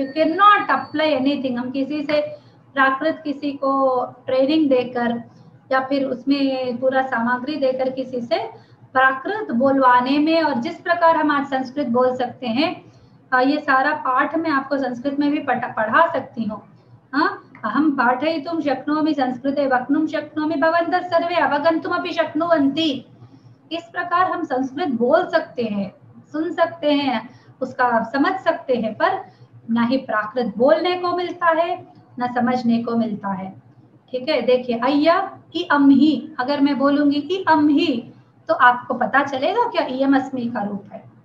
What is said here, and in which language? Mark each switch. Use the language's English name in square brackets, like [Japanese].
[English] You can not apply anything. [Hindi] हम किसी से प्राकृत, किसी को ट्रेनिंग देकर या फिर उसमें पूरा सामग्री देकर किसी से प्राकृत बोलवाने में, और जिस प्रकार हम आज संस्कृत बोल सकते हैं, ये सारा पाठ मैं आपको संस्कृत में भी पढ़ा सकती हूँ। [Sanskrit] हाँ, अहम पाठयितुं शक्नोमि संस्कृते वक्तुं शक्नोमि भवन्तः सर्वे अवगन्तुमपि शक्नुवन्ति। [Hindi] इस प्रकार हम संस्कृत बोल सकते हैं, सुन सकते हैं, उसका समझ सकते हैं, पर ना ही प्राकृत बोलने को मिलता है ना समझने को मिलता है, ठीक है। देखिए, अय्या इ अम ही, अगर मैं बोलूंगी इ अम ही तो आपको पता चलेगा क्या इयम अस्मि का रूप है?